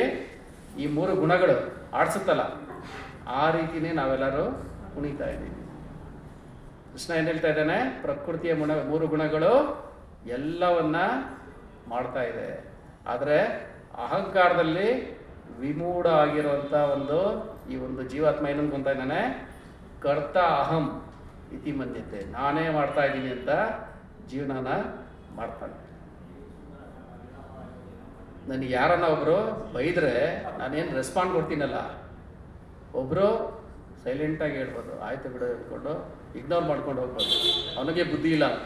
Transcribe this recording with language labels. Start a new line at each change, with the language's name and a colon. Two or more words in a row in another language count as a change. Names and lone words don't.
Kannada: ಈ 3 ಗುಣಗಳು ಆಡಿಸುತ್ತಲ್ಲ, ಆ ರೀತಿನೇ ನಾವೆಲ್ಲರೂ ಕುಣಿತಾ ಇದ್ದೀವಿ. ಕೃಷ್ಣ ಏನು ಹೇಳ್ತಾ ಇದ್ದಾನೆ? ಪ್ರಕೃತಿಯ 3 ಗುಣಗಳು ಎಲ್ಲವನ್ನ ಮಾಡ್ತಾ ಇದೆ. ಆದರೆ ಅಹಂಕಾರದಲ್ಲಿ ವಿಮೂಢ ಆಗಿರುವಂಥ ಈ ಒಂದು ಜೀವಾತ್ಮ ಏನು ಅನ್ಕೊಂತ ಇದ್ದಾನೆ?
Sanskrit: ಕರ್ತ ಅಹಂ ಇತಿ ಮನ್ಯತೆ,
Kannada: ನಾನೇ ಮಾಡ್ತಾ ಇದ್ದೀನಿ ಅಂತ ಜೀವನನ ಮಾಡ್ತಾನೆ. ನನಗೆ ಯಾರನ್ನ ಒಬ್ಬರು ಬೈದರೆ ನಾನೇನು ರೆಸ್ಪಾಂಡ್ ಕೊಡ್ತೀನಲ್ಲ, ಒಬ್ಬರು ಸೈಲೆಂಟಾಗಿ ಹೇಳ್ಬೋದು, ಆಯ್ತು ಬಿಡು ಹೇಳ್ಕೊಂಡು ಇಗ್ನೋರ್ ಮಾಡ್ಕೊಂಡು ಹೋಗ್ಬೋದು, ಅವನಿಗೆ ಬುದ್ಧಿ ಇಲ್ಲ ಅಂತ.